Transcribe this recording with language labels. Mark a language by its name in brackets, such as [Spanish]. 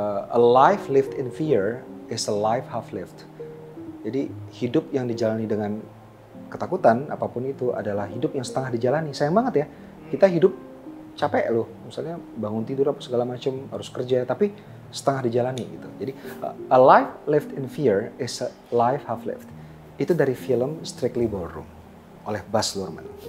[English] A life lived in fear is a life half lived. [Indonesian] Jadi hidup yang dijalani dengan ketakutan apapun itu adalah hidup yang setengah dijalani. Sayang banget ya, kita hidup capek loh, misalnya bangun tidur apa segala macam, harus kerja, tapi setengah dijalani gitu. Jadi [English] a life lived in fear is a life half lived. [Indonesian] Itu dari film Strictly Ballroom oleh Baz Luhrmann.